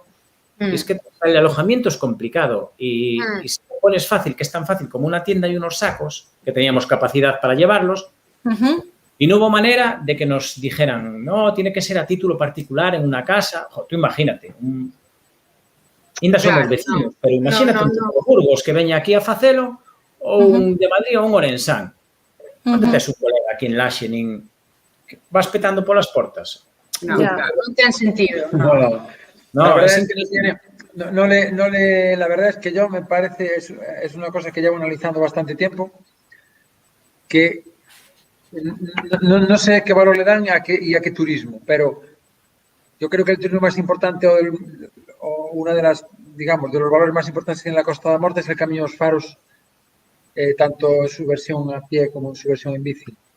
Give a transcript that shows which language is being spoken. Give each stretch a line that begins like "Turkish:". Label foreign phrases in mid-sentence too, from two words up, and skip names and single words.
Spanish: Y es que el alojamiento es complicado y si te pones fácil, que es tan fácil como una tienda y unos sacos, que teníamos capacidad para llevarlos, y no hubo manera de que nos dijeran, no, tiene que ser a título particular en una casa. Tú imagínate,
Galician: ainda somos vecinos, pero imagínate un tipo de Burgos que veña aquí a facelo ou un de Madrid ou un Orensán. Non tes un colega aquí en Laxe, nin vas petando polas portas. No, non ten sentido.
Spanish: No, la verdad es que la verdad es que yo me parece, es una cosa que llevo analizando bastante tiempo, que no sé qué valor le dan y a qué turismo, pero yo creo que el turismo más importante o una de las, digamos, de los valores más importantes en la Costa da Morte es el Camiño dos Faros, tanto en su versión a pie como en su versión en bici.